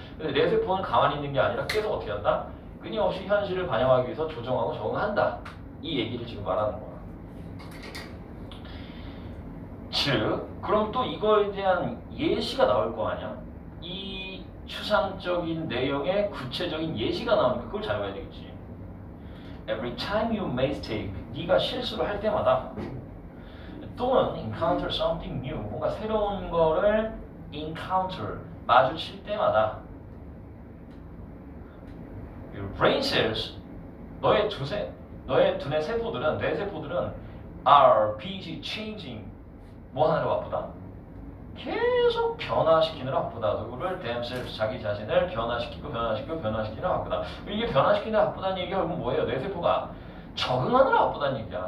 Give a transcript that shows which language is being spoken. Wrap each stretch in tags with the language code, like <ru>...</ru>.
<ko>근데 뇌세포는 가만히 있는 게 아니라 계속 어떻게 한다? 끊임없이 현실을 반영하기 위해서 조정하고 적응한다. 이 얘기를 지금 말하는 거야. 즉, 그럼 또 이거에 대한 예시가 나올 거 아니야? 이 추상적인 내용의 구체적인 예시가 나오니까 그걸 잘 봐야 되겠지.</ko> <en>Every time you make mistake,</en> <ko>네가 실수를 할 때마다 또는</ko> <en>encounter something new,</en> <ko>뭔가 새로운 거를</ko> <en>encounter,</en> <ko>마주칠 때마다</ko> <en>your brain cells,</en> <ko>너의 두뇌 세포들은, 뇌세포들은</ko> <en>are busy changing,</en> <ko>뭐 하느라 바쁘다? 계속 변화시키느라 바쁘다. 누구를 themselves 자기 자신을 변화시키느라 바쁘다. 이게 변화시키느라 바쁘다는 얘기가 결국 뭐예요? 뇌세포가 적응하느라 바쁘다는 얘기야.</ko>